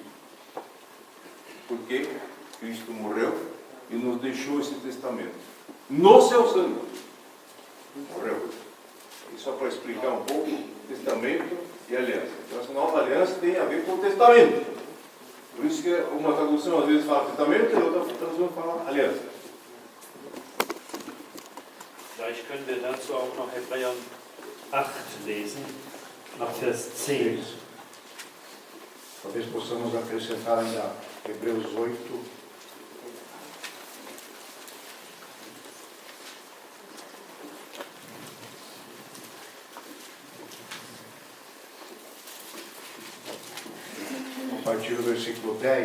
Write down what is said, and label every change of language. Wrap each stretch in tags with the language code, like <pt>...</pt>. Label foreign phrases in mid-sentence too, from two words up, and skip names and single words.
<pt>Porque Cristo morreu e nos deixou esse testamento no seu sangue. Morreu. E só para explicar um pouco, testamento e aliança. Então, essa nova aliança tem a ver com o testamento. Por isso que uma tradução às vezes fala testamento e outra tradução fala aliança.</pt> <de>Vielleicht können wir dazu auch noch Hebräer 8 lesen, ab Vers 10.</de> <pt>Talvez possamos acrescentar ainda Hebreus 8. A partir do versículo 10,</pt>